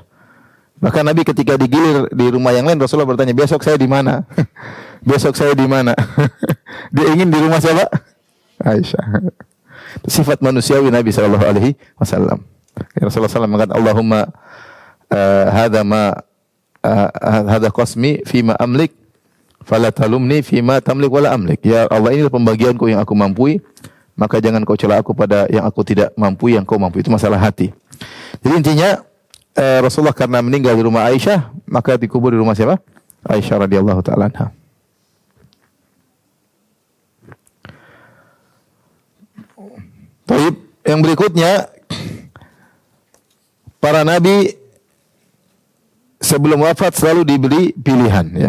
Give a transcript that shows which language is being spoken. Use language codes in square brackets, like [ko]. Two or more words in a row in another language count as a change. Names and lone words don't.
[id] Bahkan Nabi ketika digilir di rumah yang lain, Rasulullah bertanya, besok saya di mana? Besok saya di mana? Dia ingin di rumah siapa? Aisyah. Sifat manusiawi Nabi [ar] صلى الله عليه وسلم. [id] Rasulullah SAW mengatakan, [ar] اللهم هذا قسمي فيما أملك فلا تلمني فيما تملك ولا أملك. [id] Ya Allah, inilah pembagianku yang aku mampu, maka jangan kau cela aku pada yang aku tidak mampu, yang kau mampu. Itu masalah hati. Jadi intinya Rasulullah karena meninggal di rumah Aisyah, maka dikubur di rumah siapa? Aisyah [ar] رضي الله تعالى عنها. [id] Baik, yang berikutnya, para nabi sebelum wafat selalu diberi pilihan ya.